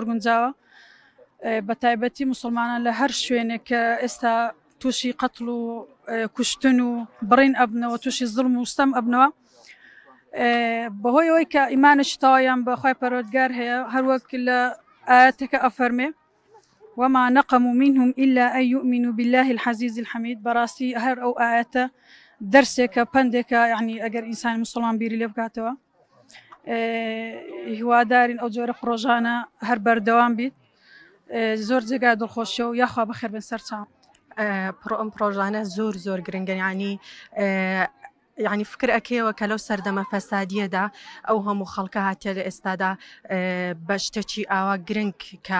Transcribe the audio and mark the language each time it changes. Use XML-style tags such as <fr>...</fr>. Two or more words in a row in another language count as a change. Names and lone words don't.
<ckb>گونجاوە بە تایبەتی موسڵمانان لە هەر شوێنێک کە ئێستا تووشی قەتڵ و کوشتن و بڕین ئەبنەوە تووشی زڵم و ستەم ئەبنەوە بەهۆی ئەوەی کە ئیمانێکی تەواویان بە خوای پەروەردگار هەیە هەروەک لە ئاەتێکە ئەفەرمێ</ckb> <ar>وما نقموا منهم إلا أن يؤمنوا بالله العزيز الحميد</ar> <ckb>بەڕاستی هەر ئەو ئاەتە دەرسێکە پندێکە یعنی ئەگەر ئینسانی مسلمان بیری لێ بکاتەوە هیوادارین ئەو جۆرە پرۆژانە هەر بەردەوام بیت زۆر جێگای دڵخۆشیە و یاخوا بەخێر بن سەر چاوم. ئەم پرۆژانە زۆر گرنگن یعنی فکر ئەکەوە کە لەو سەردەمە فەسادیەدا ئەو هەموو خەڵکە هاتیە لە ئێستادا بە شتێکی ئاوا گرنگ کە</ckb>